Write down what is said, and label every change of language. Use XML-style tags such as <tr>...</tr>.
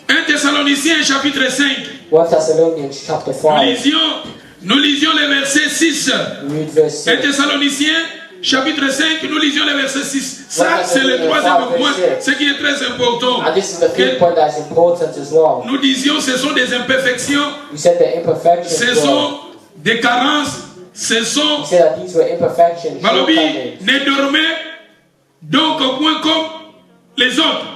<fr>1 Thessaloniciens chapitre 5.</fr> <en>1 Thessalonians chapter 5.</en> <fr>Nous lisions les versets 6. 1 Thessaloniciens chapitre 5, nous lisions les versets 6. Ça, c'est le troisième point, ce qui est très important.</fr> <en>And this is the third point that is important as well.</en> <fr>Nous disions ce sont des imperfections.</fr> <en>We said the imperfections.</en> <fr>Ce sont des carences. Ce sont.</fr> <en>We said that these were imperfections.</en> <fr>Malobi, ne dormez donc au point comme les autres.</fr>